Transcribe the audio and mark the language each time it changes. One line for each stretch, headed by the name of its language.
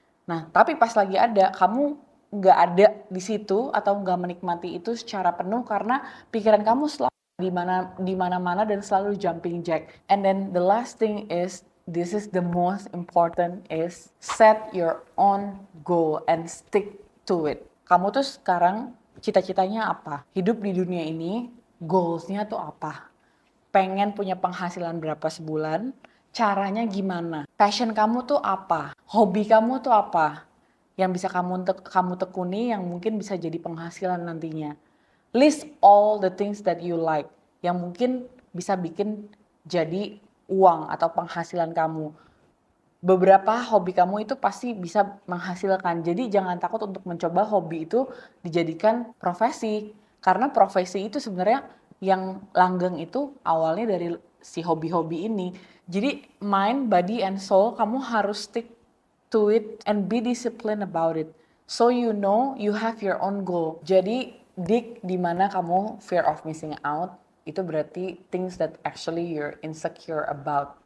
Indonesian: Nah, tapi pas lagi ada, kamu nggak ada di situ atau nggak menikmati itu secara penuh karena pikiran kamu selalu di mana-mana dan selalu jumping jack.
English: And then the last thing is, this is the most important, is set your own goal and stick to it.
Indonesian: Kamu tuh sekarang cita-citanya apa? Hidup di dunia ini, goalsnya tuh apa? Pengen punya penghasilan berapa sebulan? Caranya gimana? Passion kamu tuh apa? Hobi kamu tuh apa? Yang bisa kamu tekuni yang mungkin bisa jadi penghasilan nantinya.
English: List all the things that you like
Indonesian: yang mungkin bisa bikin jadi uang atau penghasilan kamu. Beberapa hobi kamu itu pasti bisa menghasilkan. Jadi jangan takut untuk mencoba hobi itu dijadikan profesi. Karena profesi itu sebenarnya yang langgeng itu awalnya dari si hobi-hobi ini. Jadi
English: mind, body, and soul
Indonesian: kamu harus
English: stick to it and be disciplined about it. So you know you have your own goal.
Indonesian: Jadi dig di mana kamu
English: fear of missing out,
Indonesian: itu berarti
English: things that actually you're insecure about.